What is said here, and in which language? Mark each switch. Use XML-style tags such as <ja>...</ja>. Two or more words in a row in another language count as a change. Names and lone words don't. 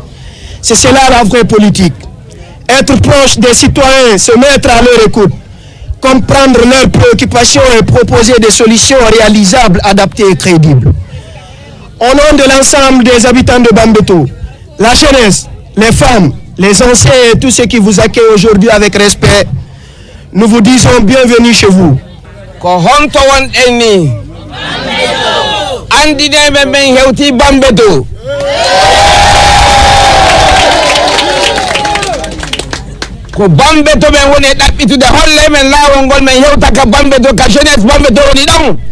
<fr>C'est cela la vraie politique. Être proche des citoyens, se mettre à leur écoute, comprendre leurs préoccupations et proposer des solutions réalisables, adaptées et crédibles. Au nom de l'ensemble des habitants de Bambeto, la jeunesse, les femmes, les anciens et tous ceux qui vous accueillent aujourd'hui avec respect, nous vous disons bienvenue chez vous. Bambeto.</fr> <ff>Ko Bambeto ben woni ɗaɓɓitude holle men laawol ngol men yewta ka Bambeto ka jeunesse Bambeto woni ɗon.</ff>